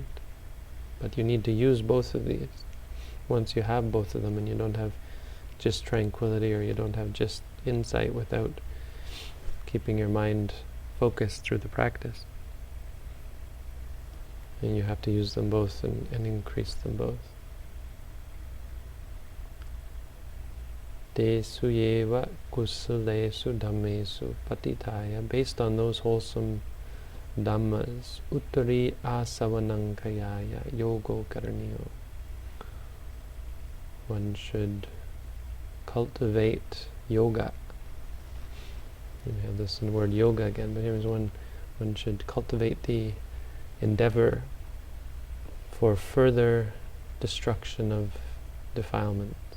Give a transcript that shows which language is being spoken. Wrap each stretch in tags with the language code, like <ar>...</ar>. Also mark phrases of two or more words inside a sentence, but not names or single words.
<en>But you need to use both of these. Once you have both of them and you don't have just tranquility or you don't have just insight without keeping your mind focused through the practice. And you have to use them both and increase them both.</en> <pi>Desu yeva kusalesu dhammesu patitaya,</pi> <en>based on those wholesome Dhammas,</en> <pi>uttari asavanankayaya yogo karaniyo.</pi> <en>One should cultivate yoga. We have this in the word yoga again, but here is one should cultivate the endeavor for further destruction of defilement.</en>